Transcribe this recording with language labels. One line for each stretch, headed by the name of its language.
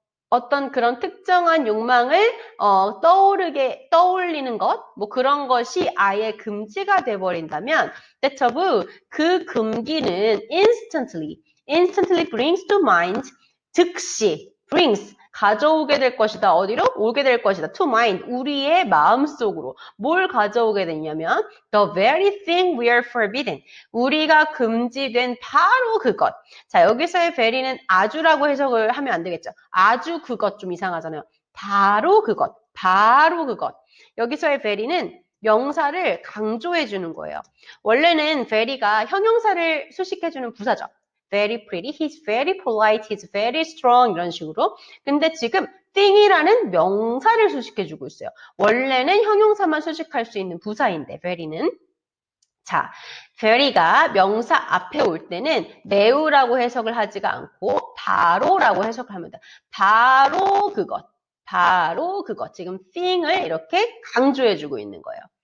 Korean: 어떤 그런 특정한 욕망을 떠올리는 것, 뭐 그런 것이 아예 금지가 돼버린다면 that 그 금기는
English: instantly brings to mind,
Korean: 즉시 brings 가져오게 될 것이다. 어디로? 오게 될 것이다.
English: To mind,
Korean: 우리의 마음속으로. 뭘 가져오게 되냐면
English: the very thing we are forbidden.
Korean: 우리가 금지된 바로 그것. 자, 여기서의 very는 아주라고 해석을 하면 안 되겠죠. 아주 그것 좀 이상하잖아요. 바로 그것. 바로 그것. 여기서의 very는 명사를 강조해 주는 거예요. 원래는 very가 형용사를 수식해 주는 부사죠.
English: very pretty, he's very polite, he's very strong
Korean: 이런 식으로. 근데 지금 thing이라는 명사를 수식해주고 있어요. 원래는 형용사만 수식할 수 있는 부사인데 very는. 자, very가 명사 앞에 올 때는 매우라고 해석을 하지가 않고 바로라고 해석을 합니다. 바로 그것, 바로 그것. 지금 thing을 이렇게 강조해주고 있는 거예요.